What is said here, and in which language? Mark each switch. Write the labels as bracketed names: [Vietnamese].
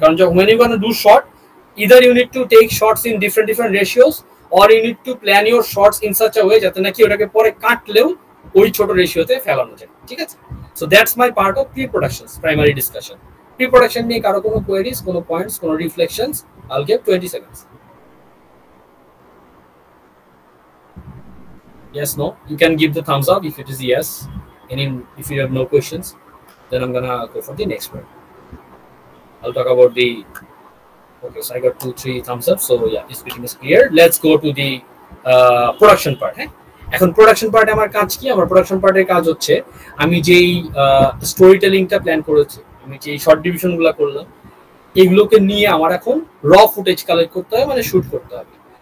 [English] কারণ যখন you gonna do shot, either you need to take shots in different ratios, or you need to plan your shots in such a way [Bangla] যাতে নাকি ওটাকে পরে কাটলেও ওই ছোট রেশিওতে ফেলানো যায়, [English] ঠিক আছে? So that's my part of pre productions, primary discussion. [Bangla] Pre production নিয়ে কারো কোনো কোয়েরিজ, কোনো পয়েন্টস, কোনো রিফ্লেকশনস? [English] I'll give 20 seconds. Yes, no? You can give the thumbs up if it is yes. And if you have no questions, then I'm gonna go for the next one. I'll talk about the... Okay, so I got 2-3 thumbs up. So yeah, this meeting is clear. Let's go to the production part. [Bangla] এখন production পার্টে আমার কাজ কি? আমার production পার্টের কাজ হচ্ছে আমি যেই স্টোরি টেলিংটা প্ল্যান করেছি, আমি যেই শর্ট ডিভিশনগুলো করলাম, এগুলোকে নিয়ে আমার এখন র ফুটেজ কালেক্ট করতে হবে, মানে শুট করতে হবে।